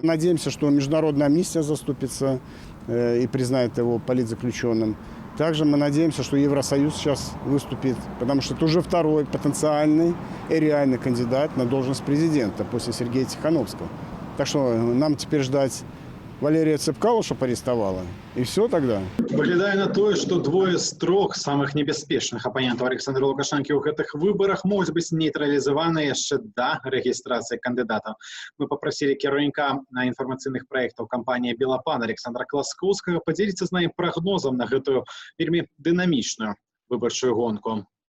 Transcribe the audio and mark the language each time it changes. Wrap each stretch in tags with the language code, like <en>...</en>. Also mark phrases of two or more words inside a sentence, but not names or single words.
<ru>Надеемся, что международная амнистия заступится и признает его политзаключенным. Также мы надеемся, что Евросоюз сейчас выступит, потому что это уже второй потенциальный и реальный кандидат на должность президента после Сергея Тихановского. Так что нам теперь ждать Валерия Цепкала, чтобы арестовала, и все тогда.</ru> <be>Выглядае на тое, што двое з 3 самых небяспечных апанентаў Александра Лукашэнкі ў гэтых выбарах могуць быць нейтралізаваны яшчэ да рэгістрацыі кандыдатаў. Мы папрасілі кіраўніка інфармацыйных праектаў кампаніі «Белапан» Александра Класкоўскага падзеліцца з намі прагнозам на гэтую вельмі дынамічную выбарчую гонку.</be>